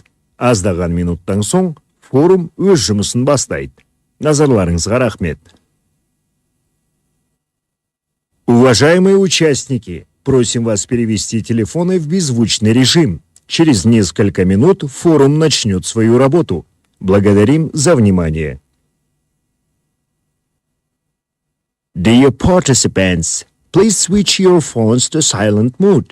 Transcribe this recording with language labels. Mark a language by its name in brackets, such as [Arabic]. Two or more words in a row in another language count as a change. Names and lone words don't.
[Kazakh] Аздаған минуттан соң форум өз жұмысын бастайды. Назарларыңызға рахмет. [Russian] Уважаемые участники, просим вас перевести телефоны в беззвучный режим. Через несколько минут форум начнет свою работу. Благодарим за внимание. [English] Dear participants, please switch your phones to silent mode.